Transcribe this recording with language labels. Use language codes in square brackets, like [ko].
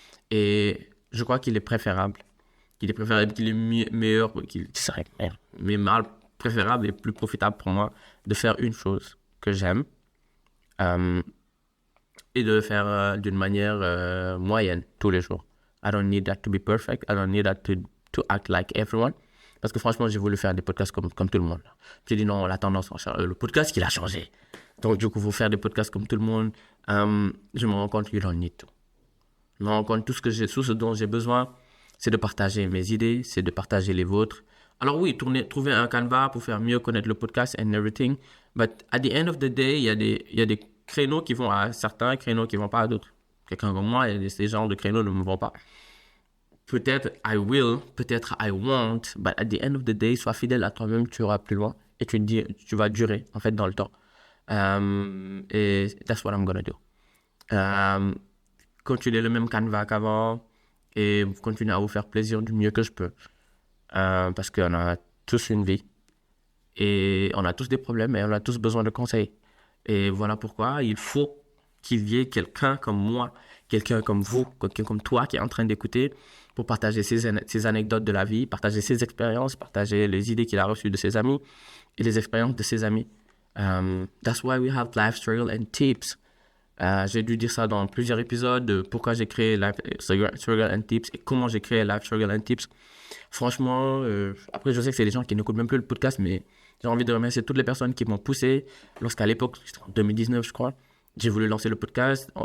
[fr] Et je crois qu'il est préférable, qu'il est meilleur, qu'il serait mal préférable et plus profitable pour moi de faire une chose que j'aime et de le faire d'une manière moyenne tous les jours. [en] I don't need that to be perfect. I don't need that to act like everyone. [fr] Parce que franchement, j'ai voulu faire des podcasts comme tout le monde. J'ai dit non, la tendance, le podcast, il a changé. Donc du coup, il faut faire des podcasts comme tout le monde. Je me rends compte que [en] you don't need to. [fr] Je me rends compte que tout ce dont j'ai besoin, c'est de partager mes idées, c'est de partager les vôtres. Alors oui, trouver un canevas pour faire mieux connaître le podcast [en] and everything. But at the end of the day, [fr] il y a des créneaux qui vont à certains, créneaux qui ne vont pas à d'autres. Quelqu'un comme moi, ces genres de créneaux ne me vont pas. Peut-être [en] I will, [fr] peut-être [en] I won't, but at the end of the day, [fr] sois fidèle à toi-même, tu iras plus loin et tu vas durer en fait dans le temps. [en] Et that's what I'm gonna do. [fr] Continuer le même canevas qu'avant et continuer à vous faire plaisir du mieux que je peux. Parce qu'on a tous une vie et on a tous des problèmes et on a tous besoin de conseils. Et voilà pourquoi il faut qu'il y ait quelqu'un comme moi, quelqu'un comme vous, quelqu'un comme toi qui est en train d'écouter pour partager ses anecdotes de la vie, partager ses expériences, partager les idées qu'il a reçues de ses amis et les expériences de ses amis. [en] That's why we have Life Struggle and Tips. [fr] J'ai dû dire ça dans plusieurs épisodes de pourquoi j'ai créé Life Struggle and Tips et comment j'ai créé Life Struggle and Tips. Franchement, après je sais que c'est des gens qui n'écoutent même plus le podcast, mais j'ai envie de remercier toutes les personnes qui m'ont poussé lorsqu'à l'époque, c'était en 2019 je crois, j'ai voulu lancer le podcast.